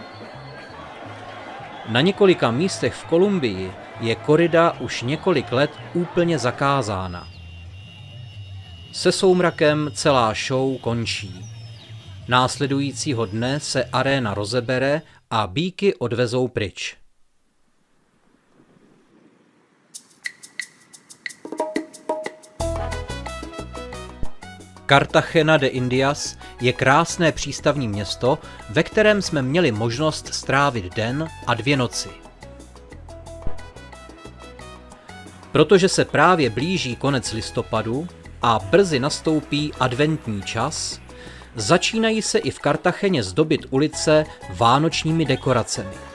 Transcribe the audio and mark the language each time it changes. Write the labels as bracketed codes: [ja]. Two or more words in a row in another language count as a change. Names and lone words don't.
[cs] Na několika místech v Kolumbii je korida už několik let úplně zakázána. Se soumrakem celá show končí. Následujícího dne se aréna rozebere a býky odvezou pryč. Cartagena de Indias je krásné přístavní město, ve kterém jsme měli možnost strávit den a 2 noci. Protože se právě blíží konec listopadu a brzy nastoupí adventní čas, začínají se i v Kartacheně zdobit ulice vánočními dekoracemi.